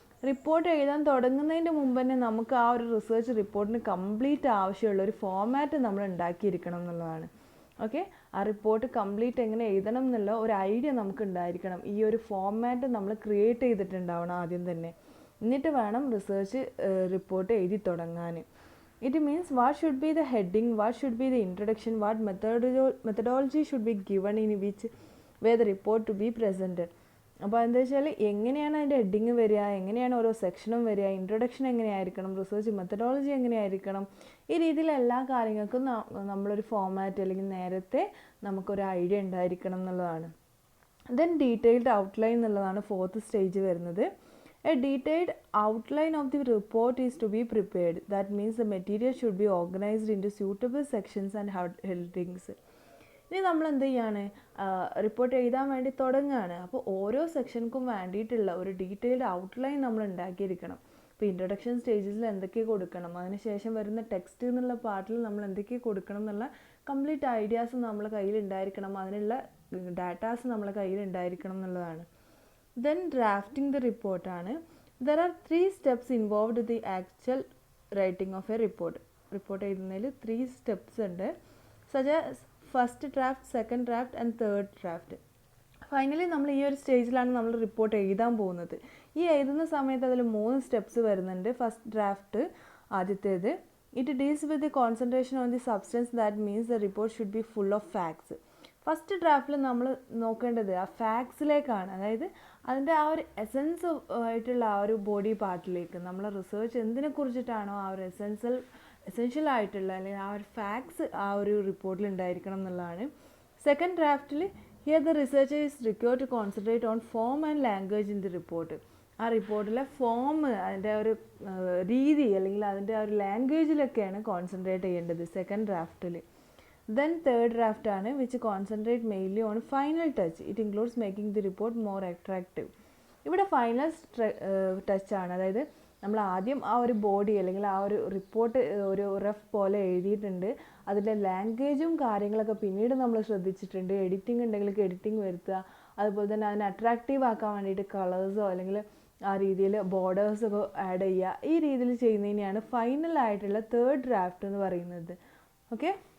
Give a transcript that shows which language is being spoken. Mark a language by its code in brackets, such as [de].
[ml] Report എഴുതാൻ തുടങ്ങുന്നതിൻ്റെ മുമ്പ് തന്നെ നമുക്ക് ആ ഒരു റിസർച്ച് റിപ്പോർട്ടിന് കംപ്ലീറ്റ് ആവശ്യമുള്ള ഒരു ഫോമാറ്റ് നമ്മൾ ഉണ്ടാക്കിയിരിക്കണം എന്നുള്ളതാണ്. ഓക്കെ, ആ റിപ്പോർട്ട് കംപ്ലീറ്റ് എങ്ങനെ എഴുതണം എന്നുള്ള ഒരു ഐഡിയ നമുക്ക് ഉണ്ടായിരിക്കണം. ഈ ഒരു ഫോമാറ്റ് നമ്മൾ ക്രിയേറ്റ് ചെയ്തിട്ടുണ്ടാവണം ആദ്യം തന്നെ. എന്നിട്ട് വേണം റിസർച്ച് റിപ്പോർട്ട് എഴുതി തുടങ്ങാൻ. [en] It means what should be the heading, what should be the introduction, what methodology should be given in which way the report to be presented. [ml] അപ്പോൾ എന്താ വെച്ചാൽ എങ്ങനെയാണ് അതിൻ്റെ ഹെഡിങ് വരിക, എങ്ങനെയാണ് ഓരോ സെക്ഷനും വരിക, ഇൻട്രൊഡക്ഷൻ എങ്ങനെയായിരിക്കണം, റിസർച്ച് മെത്തഡോളജി എങ്ങനെയായിരിക്കണം, ഈ രീതിയിൽ എല്ലാ കാര്യങ്ങൾക്കും നമ്മളൊരു ഫോമാറ്റ് അല്ലെങ്കിൽ നേരത്തെ നമുക്കൊരു ഐഡിയ ഉണ്ടായിരിക്കണം എന്നുള്ളതാണ്. ദെൻ ഡീറ്റെയിൽഡ് ഔട്ട്ലൈൻ എന്നുള്ളതാണ് ഫോർത്ത് സ്റ്റേജ് വരുന്നത്. [en] A detailed outline of the report is to be prepared. That means the material should be organized into suitable sections and headings. [ml] ഇനി നമ്മൾ എന്ത് ചെയ്യാണ്, റിപ്പോർട്ട് എഴുതാൻ വേണ്ടി തുടങ്ങുകയാണ്. അപ്പോൾ ഓരോ സെക്ഷൻക്കും വേണ്ടിയിട്ടുള്ള ഒരു ഡീറ്റെയിൽഡ് ഔട്ട്ലൈൻ നമ്മൾ ഉണ്ടാക്കിയിരിക്കണം. ഇപ്പോൾ ഇൻട്രൊഡക്ഷൻ സ്റ്റേജസിൽ എന്തൊക്കെ കൊടുക്കണം, അതിനുശേഷം വരുന്ന ടെക്സ്റ്റ് എന്നുള്ള പാർട്ടിൽ നമ്മൾ എന്തൊക്കെ കൊടുക്കണം എന്നുള്ള കംപ്ലീറ്റ് ഐഡിയാസ് നമ്മളെ കയ്യിൽ ഉണ്ടായിരിക്കണം. അതിനുള്ള ഡാറ്റാസ് നമ്മളെ കയ്യിൽ ഉണ്ടായിരിക്കണം എന്നുള്ളതാണ്. [en] Then drafting the report ആണ്. There are 3 steps involved in the actual writing of a report. [ml] Report എഴുതുന്നതിൽ 3 steps ഉണ്ട്. [en] such as first draft, second draft and third draft. [ml] Finally നമ്മൾ ഈ ഒരു സ്റ്റേജിലാണ് നമ്മൾ റിപ്പോർട്ട് എഴുതാൻ പോകുന്നത്. ഈ എഴുതുന്ന സമയത്ത് അതിൽ 3 സ്റ്റെപ്സ് വരുന്നുണ്ട്. [en] First draft ആദ്യത്തേത്, it deals with the concentration on the substance. That means the report should be full of facts. [ml] First ഡ്രാഫ്റ്റിൽ നമ്മൾ നോക്കേണ്ടത് ആ ഫാക്ട്സിലേക്കാണ്, അതായത് അതിൻ്റെ ആ ഒരു എസെൻസ് ആയിട്ടുള്ള ആ ഒരു ബോഡി പാർട്ടിലേക്ക് നമ്മൾ റിസർച്ച് എന്തിനെ കുറിച്ചിട്ടാണോ ആ ഒരു എസെൻഷ്യൽ ആയിട്ടുള്ള അല്ലെങ്കിൽ ആ ഒരു ഫാക്ട്സ് ആ ഒരു റിപ്പോർട്ടിൽ ഉണ്ടായിരിക്കണം എന്നുള്ളതാണ്. Second ഡ്രാഫ്റ്റിൽ [en] Here the researcher is required to concentrate on form and language in the report. [ml] ആ റിപ്പോർട്ടിലെ ഫോം, അതിൻ്റെ ഒരു രീതി അല്ലെങ്കിൽ അതിൻ്റെ ആ ഒരു ലാംഗ്വേജിലൊക്കെയാണ് കോൺസെൻട്രേറ്റ് ചെയ്യേണ്ടത് സെക്കൻഡ് ഡ്രാഫ്റ്റിൽ. [en] Then third draft ആണ് which concentrate mainly on final touch. It includes making the report more attractive. [ml] ഇവിടെ ഫൈനൽ ടച്ച് ആണ്, അതായത് നമ്മൾ ആദ്യം ആ ഒരു ബോഡി അല്ലെങ്കിൽ ആ ഒരു റിപ്പോർട്ട് ഒരു റഫ് പോലെ എഴുതിയിട്ടുണ്ട്. അതിൻ്റെ ലാംഗ്വേജും കാര്യങ്ങളൊക്കെ പിന്നീട് നമ്മൾ ശ്രദ്ധിച്ചിട്ടുണ്ട്. എഡിറ്റിംഗ് ഉണ്ടെങ്കിൽ എഡിറ്റിംഗ് വരുത്തുക, അതുപോലെ തന്നെ അതിനെ അട്രാക്റ്റീവ് ആക്കാൻ വേണ്ടിയിട്ട് കളേഴ്സോ അല്ലെങ്കിൽ ആ രീതിയിൽ ബോർഡേഴ്സൊക്കെ ആഡ് ചെയ്യുക. ഈ രീതിയിൽ ചെയ്യുന്നതിനെയാണ് ഫൈനൽ ആയിട്ടുള്ള തേർഡ് ഡ്രാഫ്റ്റ് എന്ന് പറയുന്നത്. ഓക്കെ.